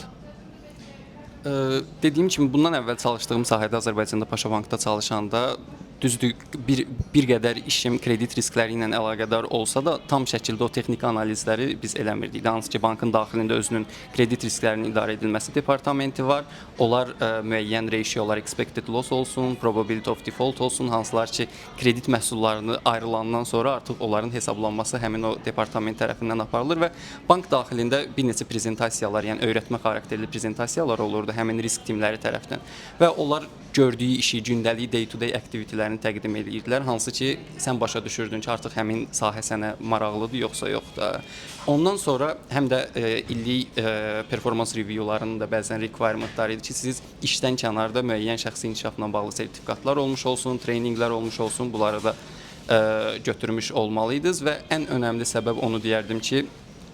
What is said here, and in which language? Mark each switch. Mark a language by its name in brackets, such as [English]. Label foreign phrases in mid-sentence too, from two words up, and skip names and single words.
[Azerbaijani] Dediyim kimi, bundan əvvəl çalışdığım sahədə Azərbaycanda Paşa Bankda çalışanda düzdür, bir qədər işim kredit riskləri ilə əlaqədar olsa da, tam şəkildə o texniki analizləri biz eləmirdik. Hansı ki, bankın daxilində özünün kredit risklərinin idarə edilməsi departamenti var. Onlar müəyyən ratiolar, [English] expected loss [Azerbaijani] olsun, [English] probability of default [Azerbaijani] olsun, hansılar ki, kredit məhsullarını ayrılandan sonra artıq onların hesablanması həmin o departament tərəfindən aparılır və bank daxilində bir neçə prezentasiyalar, yəni öyrətmə xarakterli prezentasiyalar olurdu həmin risk timləri tərəfindən və onlar gördüyü işi, gündəlik [English] day-to-day [Azerbaijani] aktivitələrini təqdim edirdilər. Hansı ki, sən başa düşürdün ki, artıq həmin sahə sənə maraqlıdır, yoxsa yox da. Ondan sonra həm də illik performans reviewlarının da bəzən requirementları idi ki, siz işdən kənarda müəyyən şəxsi inkişafla bağlı sertifikatlar olmuş olsun, treyninqlər olmuş olsun, bunları da götürmüş olmalıydınız və ən önəmli səbəb onu deyərdim ki,